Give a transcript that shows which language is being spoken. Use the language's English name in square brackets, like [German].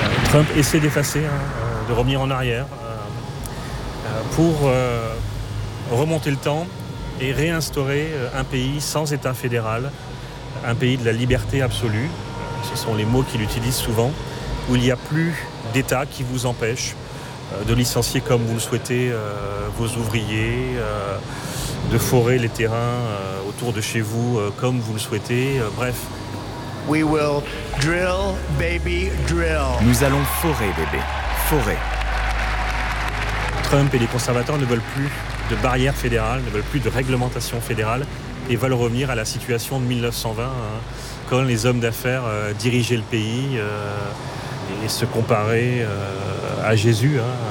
[French] Trump essaie d'effacer, de revenir en arrière, pour remonter le temps et réinstaurer un pays sans État fédéral, un pays de la liberté absolue. Ce sont les mots qu'il utilise souvent, où il n'y a plus d'État qui vous empêche de licencier comme vous le souhaitez vos ouvriers, de forer les terrains autour de chez vous comme vous le souhaitez, bref. [English] We will drill, baby, drill. [French] Nous allons forer, bébé, forer. Trump et les conservateurs ne veulent plus de barrières fédérales, ne veulent plus de réglementation fédérale et veulent revenir à la situation de 1920, hein. Quand les hommes d'affaires dirigeaient le pays et se comparaient à Jésus.